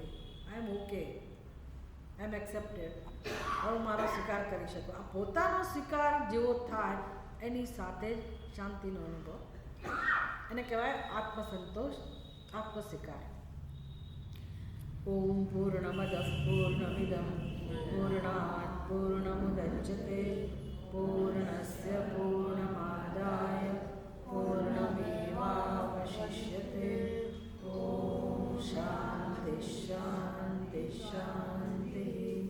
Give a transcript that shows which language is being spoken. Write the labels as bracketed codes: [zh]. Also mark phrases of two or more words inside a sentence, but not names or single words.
[en] I am okay, I am accepted. [gu] હવે મારો સ્વીકાર કરી શકું. આ પોતાનો સ્વીકાર જેવો થાય એની સાથે જ શાંતિનો અનુભવ, એને કહેવાય આત્મસંતોષ, આત્મસ્વીકાર. [sa] ओम पूर्णमद पूर्णमिदम पूर्णात् पूर्णमुदच्यते पूर्णस्य पूर्णमादाय पूर्णमेवावशिष्यते। ॐ शान्ति शान्ति शान्तिः।